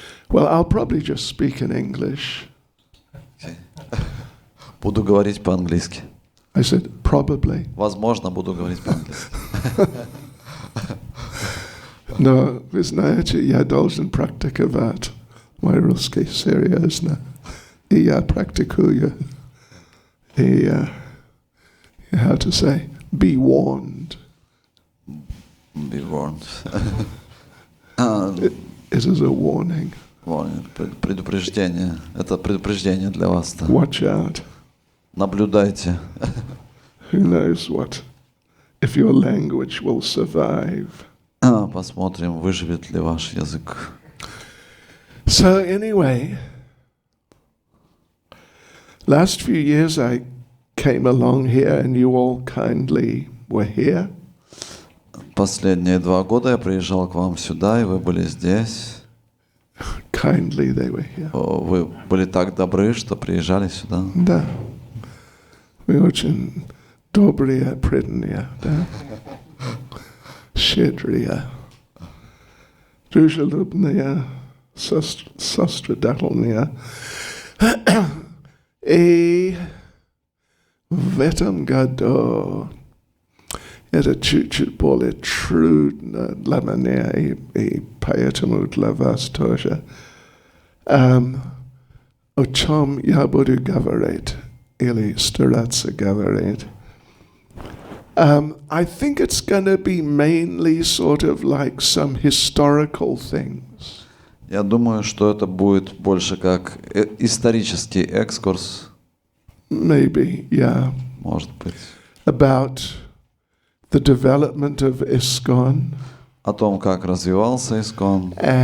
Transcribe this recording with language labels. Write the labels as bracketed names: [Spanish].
[English] Well, I'll probably just speak in English. [Russian] Буду говорить по-английски. [English] I said probably. [Russian] Возможно, буду говорить по-английски. Но вы знаете, я должен практиковать мой русский серьезно. И я практикую. И [English] how to say? Be warned. Be warned. It is a warning. [Russian] Предупреждение. Это предупреждение для вас. [English] Watch out. [Russian] Наблюдайте. [English] Who knows what? If your language will survive. [Russian] Посмотрим, выживет ли ваш язык. [English] So anyway, last few years I came along here and you all kindly were here. [Russian] Последние 2 года я приезжал к вам сюда, и вы были здесь. [English] Kindly they were here. [Russian] Вы были так добры, что приезжали сюда. Да. Вы очень добрые, преданные, да? Щедрые, дружелюбные, сострадательные. И в этом году это чуть-чуть более трудно для меня, и поэтому для вас тоже. О чем я буду говорить или стараться говорить? [English] I think it's going to be mainly sort of like some historical things. [Russian] Я думаю, что это будет больше как исторический экскурс. [English] Maybe, yeah. [Russian] Может быть. [English] About the development of ISKCON. [Russian] О том, как развивался ISKCON.